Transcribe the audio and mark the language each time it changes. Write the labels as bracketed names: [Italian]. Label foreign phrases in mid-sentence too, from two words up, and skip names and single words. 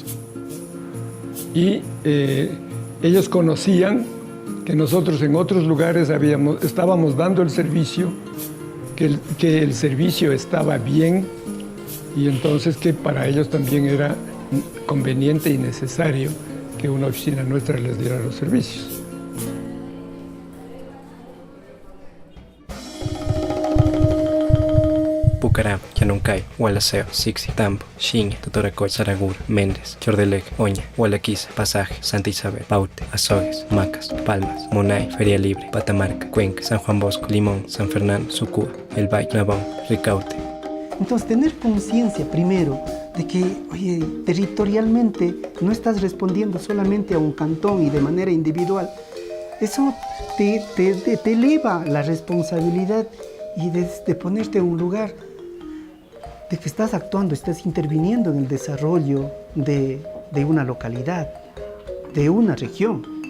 [Spanish] Y ellos conocían que nosotros en otros lugares estábamos dando el servicio, que el servicio estaba bien, y entonces que para ellos también era conveniente y necesario que una oficina nuestra les diera los servicios. Pucará, Yanuncay, Gualaceo, Sixi, Tambo, Xiña, Totoracoy, Saraguro, Méndez, Chordelej, Oña, Gualaquiza, Pasaje, Santa Isabel, Paute, Azogues, Macas, Palmas, Monay, Feria Libre, Patamarca, Cuenca, San Juan Bosco, Limón, San Fernando, Sucúa, El Valle, Navón, Ricaute. Entonces, tener conciencia primero de que, oye, territorialmente no estás respondiendo solamente a un cantón y de manera individual, eso te eleva la responsabilidad y de ponerte en un lugar de que estás actuando, estás interviniendo en el desarrollo de una localidad, de una región.